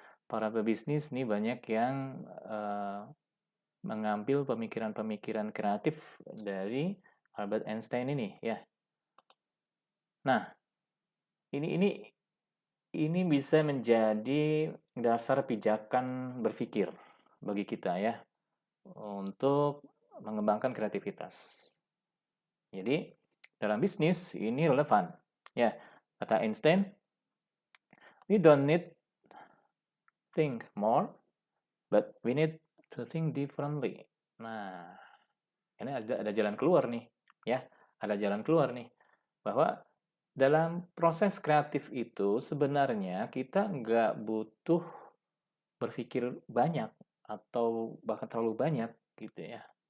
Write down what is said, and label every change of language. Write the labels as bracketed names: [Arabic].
[Indonesian] Para pebisnis nih banyak yang mengambil pemikiran-pemikiran kreatif dari Albert Einstein ini ya. Nah, ini bisa menjadi dasar pijakan berpikir bagi kita ya untuk mengembangkan kreativitas. Jadi dalam bisnis ini relevan. [English] Ya, kata Einstein, we don't need think more, but we need to think differently. [Indonesian] Nah, ini ada jalan keluar nih, ya, ada jalan keluar nih, bahwa dalam proses kreatif itu sebenarnya kita nggak butuh berpikir banyak atau bahkan terlalu banyak gitu ya.